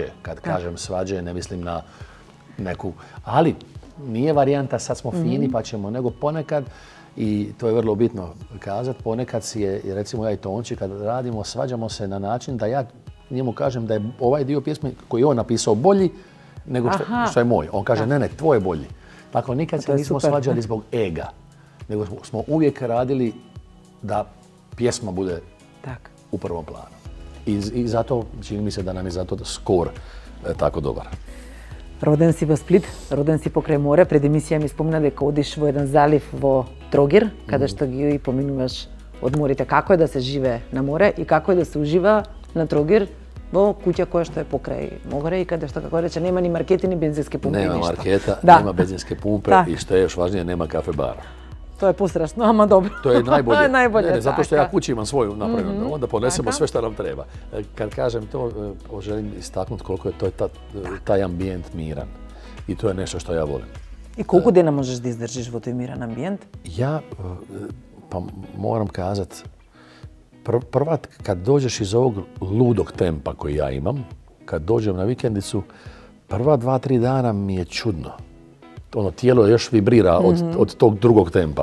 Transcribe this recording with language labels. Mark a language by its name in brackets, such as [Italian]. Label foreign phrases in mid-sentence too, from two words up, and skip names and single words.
[Croatian] Kad kažem svađe, ne mislim na neku, ali nije varijanta sad smo fini pa ćemo, nego ponekad, i to je vrlo bitno kazati, ponekad si je, recimo ja i Tonči, kad radimo, svađamo se na način da ja njemu kažem da je ovaj dio pjesme koji je on napisao bolji nego što je moj. On kaže ne, tvoj je bolji. Dakle, nikad To se je nismo super. svađali zbog ega, nego smo uvijek radili da pjesma bude [Macedonian] Tak. [Croatian] u prvom planu. I zato, čini mi se da nam je zato skor tako dobar. [Macedonian] Роден си во Сплит, роден си покрај море. Пред емисија ми спомна дека одиш во еден залив во Трогир, каде што ги поминуваш одморите. Како е да се живее на море и како е да се ужива на Трогир во куќа која што е покрај море и каде што, како рече, нема ни маркети ни бензински пумпи. [Croatian] Nema [Macedonian] ништо. [Croatian] marketa, [Macedonian] Да. [Croatian] nema benzinske pumpe [Macedonian] Tak. [Croatian] i što je još važnije, nema kafe bara. [Macedonian] Тоа е пострашно, ама добро. [Croatian] To je najbolje. [Macedonian] Тоа е најболje. [Croatian] Ne, zato što ja [Macedonian] така. [Croatian] kući imam svoju napravljenu, onda ponesemo [Macedonian] Така. [Croatian] sve što nam treba. Kad kažem to, želim istaknuti koliko je to taj ambijent miran. I to je nešto što ja volim. [Macedonian] И колку дена можеш да издржиш во тој мирен амбиент? [Croatian] Ja, pa moram kazat, prva kad dođeš iz ovog ludog tempa koji ja imam, kad dođem na vikendicu, prva 2-3 dana mi je čudno. Ono, tijelo još vibrira od tog drugog tempa.